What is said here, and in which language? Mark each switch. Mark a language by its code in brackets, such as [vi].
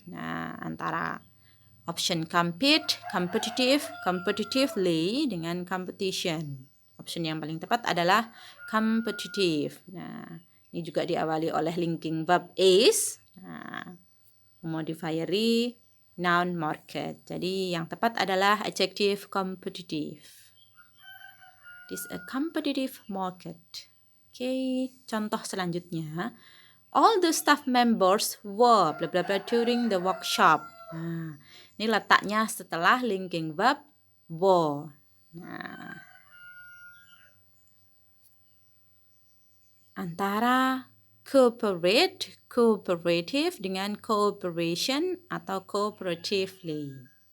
[id] Nah, antara option compete, competitive, competitively dengan competition. Option yang paling tepat adalah competitive. Nah, ini juga diawali oleh linking verb is. Nah, memodifieri noun market. Jadi yang tepat adalah adjective competitive. [en] It is a competitive market. [id] Oke, contoh selanjutnya. [en] All the staff members were bla bla bla during the workshop. [id] Nah, ini letaknya setelah linking verb were. Nah, antara cooperate, cooperative dengan cooperation atau cooperatively.